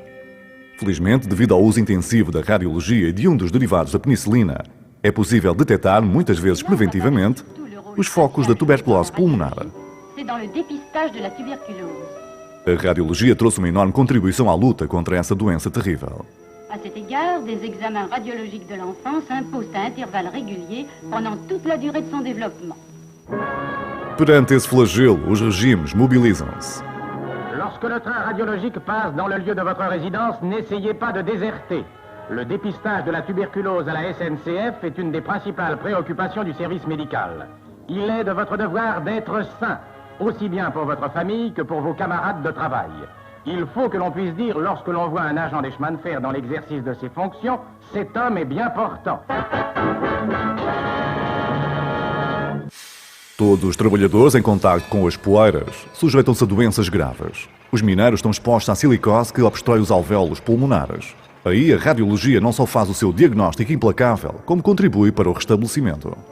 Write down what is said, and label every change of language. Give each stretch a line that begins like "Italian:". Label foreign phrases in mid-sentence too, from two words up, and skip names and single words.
Portuguese: Felizmente, devido ao uso intensivo da radiologia e de um dos derivados da penicilina, é possível detectar, muitas vezes preventivamente, os focos da tuberculose pulmonar. A radiologia trouxe uma enorme contribuição à luta contra essa doença terrível.
French: À cet égard, des examens radiologiques de l'enfant s'imposent à intervalles réguliers pendant toute la durée de son développement.
Portuguese: Perante esse flagelo, os regimes mobilizam-se.
French: Lorsque le train radiologique passe dans le lieu de votre résidence, n'essayez pas de déserter. Le dépistage de la tuberculose à la SNCF est une des principales préoccupations du service médical. Il est de votre devoir d'être sain, aussi bien pour votre famille que pour vos camarades de travail. Il faut que l'on puisse dire, lorsque l'on voit un agent des chemins de fer dans l'exercice de ses fonctions, cet homme est bien portant.
Portuguese: Todos os trabalhadores em contacto com as poeiras sujeitam-se a doenças graves. Os mineiros estão expostos à silicose que obstrói os alvéolos pulmonares. Aí a radiologia não só faz o seu diagnóstico implacável, como contribui para o restabelecimento.